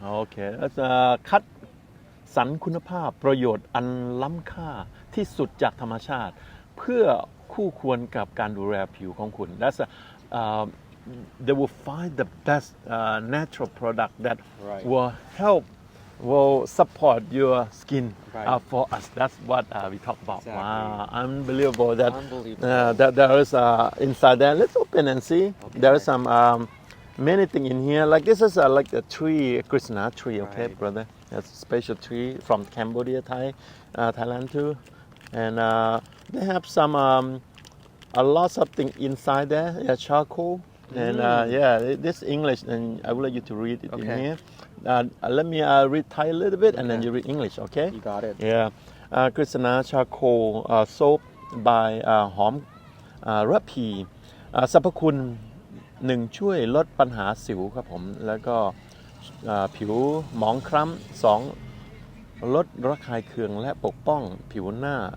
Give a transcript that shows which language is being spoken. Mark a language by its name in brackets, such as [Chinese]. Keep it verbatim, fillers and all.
[Thai] โอเคแล้วจะคัดสรรคุณภาพประโยชน์อันล้ำค่าที่สุดจากธรรมชาติ เพื่อคู่ควรกับการดูแลผิวของคุณ [English] That's a, uh, they will find the best uh, natural product that Right. will help will support your skin Right. uh, for us that's what uh, we talk about Exactly. wow unbelievable that Unbelievable. uh, that there is uh, inside there let's open and see Okay. there is some um, many things in here like this is uh, like a tree Krishna tree okay Right. brother that's a special tree from Cambodia Thai uh, Thailand too and uh, they have some um, a lot of things inside there yeah, charcoal and uh, yeah th- this English and I would like you to read it in Okay. here uh, let me uh, read Thai a little bit and then Okay. you read English okay You got it. yeah uh, Krishna charcoal uh, soap by uh, [Thai] หอม อ่าระพีอ่าสรรพคุณหนึ่งช่วยลดปัญหาสิวครับผมแล้วก็อ่าผิวหมองคล้ำสองลดระคายเคืองและปกป้องผิวหน้า